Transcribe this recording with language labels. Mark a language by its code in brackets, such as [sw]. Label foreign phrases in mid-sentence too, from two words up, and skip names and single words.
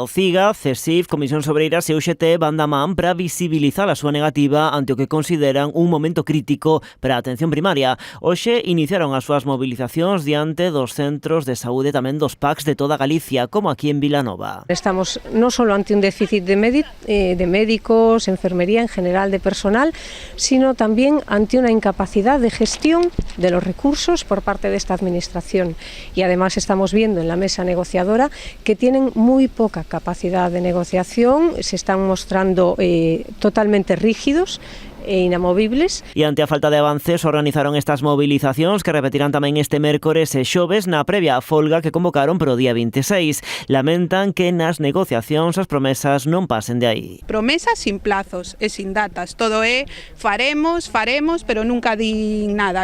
[gl] CIGA, CESIF, Comisións Obreiras e UGT van da man para visibilizar a súa negativa ante o que consideran un momento crítico para a atención primaria. Hoxe iniciaron as súas movilizacións diante dos centros de saúde tamén dos PACs de toda Galicia, como aquí en Vilanova. [es] Estamos [gl] non só [es] ante un déficit de médicos, enfermería en general, de personal, sino también ante una incapacidad de gestión de los recursos por parte de esta administración. Y además estamos viendo en la mesa negociadora que tienen muy poca capacidad de negociación, se están mostrando totalmente rígidos e inamovibles. [gl] E ante a falta de avances organizaron estas movilizacións que repetirán tamén este mércores e xoves na previa folga que convocaron pro día 26. Lamentan que nas negociacións as promesas non pasen de aí. Promesas [es] sin plazos [gl] e sin datas. Todo é faremos, pero nunca din nada.